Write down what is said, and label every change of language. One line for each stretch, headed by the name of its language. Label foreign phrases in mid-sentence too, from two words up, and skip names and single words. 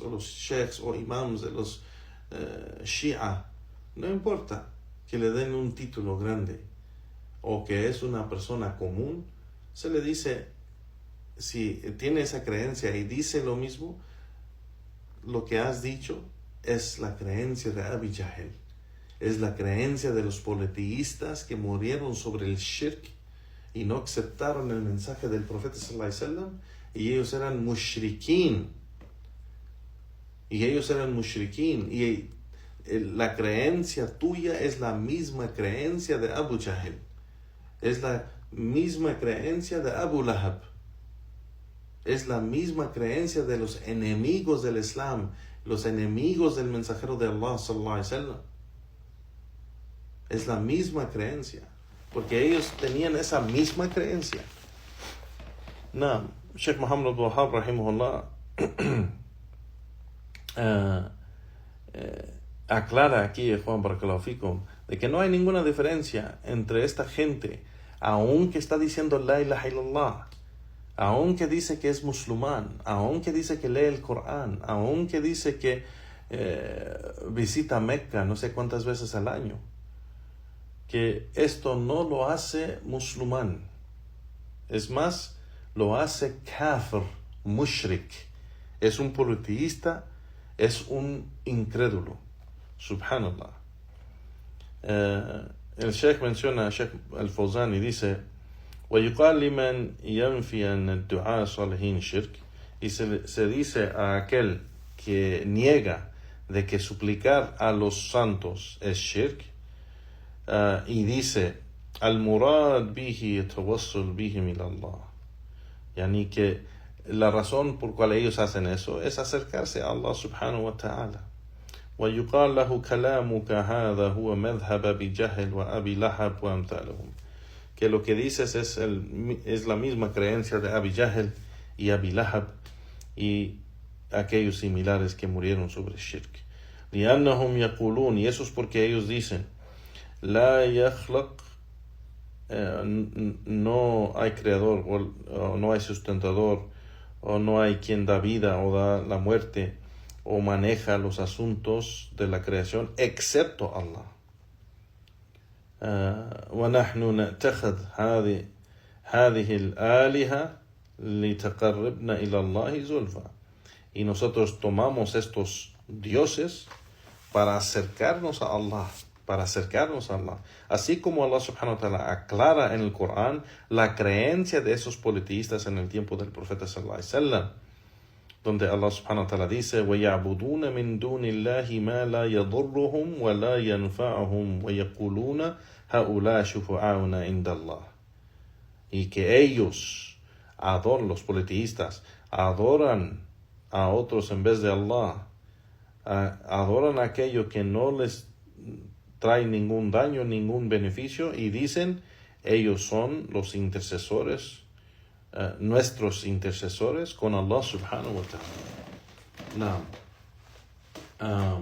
Spanish: o los sheikhs o imams de los shia, no importa que le den un título grande, o que es una persona común, se le dice, si tiene esa creencia y dice lo mismo, lo que has dicho es la creencia de Abi Jahl, es la creencia de los politeístas que murieron sobre el shirk y no aceptaron el mensaje del profeta
Arabic: صلى الله عليه وسلم.
Spanish: y ellos eran mushrikin. Y la creencia tuya es la misma creencia de Abu Jahl. Es la misma creencia de Abu Lahab. Es la misma creencia de los enemigos del Islam, los enemigos del mensajero de Allah
Arabic: صلى الله عليه وسلم.
Spanish: Es la misma creencia, porque ellos tenían esa misma creencia. Sheikh Muhammad Abdul Wahhab rahimahullah aclara aquí, Juan
Arabic: بارك الله فيكم,
Spanish: de que no hay ninguna diferencia entre esta gente, aunque está diciendo
Arabic: لا إله إلا الله,
Spanish: aunque dice que es musulmán, aunque dice que lee el Corán, aunque dice que visita Mecca no sé cuántas veces al año, que esto no lo hace musulmán. Es más, lo hace
Arabic: كافر، مشرك.
Spanish: Es un politeísta, es un incrédulo. Subhanallah. El Sheikh menciona, Sheikh Al-Fawzan, y dice:
Arabic: وَيُقَالْ لِمَنْ يَنْفِي أَنَّ الدُّعَاءَ صَالِحِينَ شِرْكٍ.
Spanish: Y se dice a aquel que niega de que suplicar a los santos es shirk, y dice:
Arabic: المراد به التوسل بهم إلى الله.
Spanish: Yani que la razón por cual ellos hacen eso es acercarse a Allah
Arabic: سبحانه وتعالى. وَيُقَالْ لَهُ كَلَامُكَ هَذَا هُوَ مَذْهَبَ بِجَهْلٍ وَأَبِي لَهَبٍ وَأَمْثَالِهِمْ.
Spanish: Que lo que dices es la misma creencia de Abi Jahl y Abi Lahab y aquellos similares que murieron sobre shirk.
Arabic: لِأَنَّهُمْ يَقُولُونَ,
Spanish: y eso es porque ellos dicen:
Arabic: لَا يَخْلَقْ,
Spanish: no hay creador, o no hay sustentador, o no hay quien da vida o da la muerte o maneja los asuntos de la creación excepto Allah.
Arabic: ونحن نتخذ هذه الآلهة لتقربنا إلى الله زلفى.
Spanish: Y nosotros tomamos estos dioses para acercarnos a Allah, Así como Allah
Arabic: سبحانه وتعالى
Spanish: aclara en el Corán la creencia de esos politeístas en el tiempo del profeta
Arabic: صلى الله عليه وسلم,
Spanish: donde Allah
Arabic: سبحانه وتعالى
Spanish: dice:
Arabic: وَيَعْبُدُونَ مِن دُونِ اللَّهِ مَا لَا يَضُرُّهُمْ وَلَا يَنْفَعُهُمْ وَيَقُولُونَ هَؤُلَاءِ شُفَعَاؤُنَا عِندَ اللَّهِ.
Spanish: Y que ellos, los politeístas, adoran a otros en vez de Allah, adoran aquello que no les trae ningún daño, ningún beneficio, y dicen: ellos son los intercesores, nuestros intercesores con Allah
Arabic: سبحانه وتعالى.